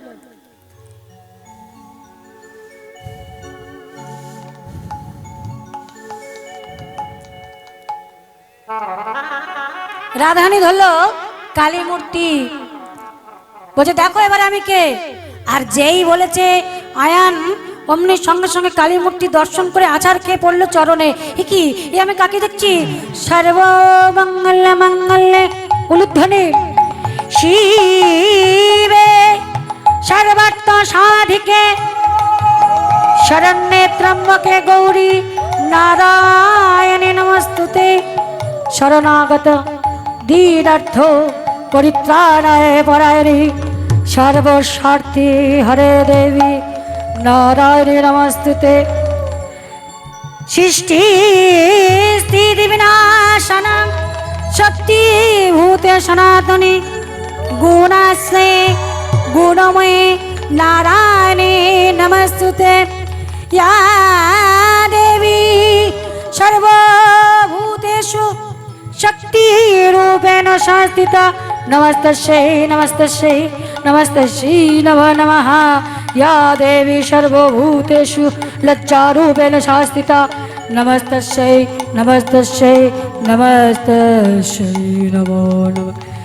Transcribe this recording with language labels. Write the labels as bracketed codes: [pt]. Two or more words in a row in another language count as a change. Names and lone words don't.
[bn] রাধারানী ধরলো কালী মূর্তি। বলছে দেখো এবার আমি কে। আর যেই বলেছে আয়ান, অমনি সঙ্গে সঙ্গে কালী মূর্তি দর্শন করে আছাড় খেয়ে পড়লো চরণে। এ কি, এ আমি কাকে দেখছি? [sa] সর্বমঙ্গলে মঙ্গলে উলুধ্বনি শিবে সর্বার্থ সাধিকে শরণ্যে ত্র্যম্বকে গৌরী নারায়ণে নমস্তুতে। শরণাগত দীনার্থ পরিত্রাণায় পরায়ণে সর্বস্বার্থে হরে দেবী নারায়ণে নমস্তুতে। সৃষ্টি স্থিতি বিনাশনং শক্তি ভূতে সনাতনী গুণাশ্রয়ে গুণময়ে নারায়ণে নমস্তুতে। या देवी सर्वभूतेषु शक्तिरूपेण संस्थिता नमस्तस्यै नमस्तस्यै नमस्तस्यै नमो नमः। या देवी सर्वभूतेषु लज्जारूपेण संस्थिता नमस्तस्यै नमस्तस्यै नमस्तस्यै नमो नमः।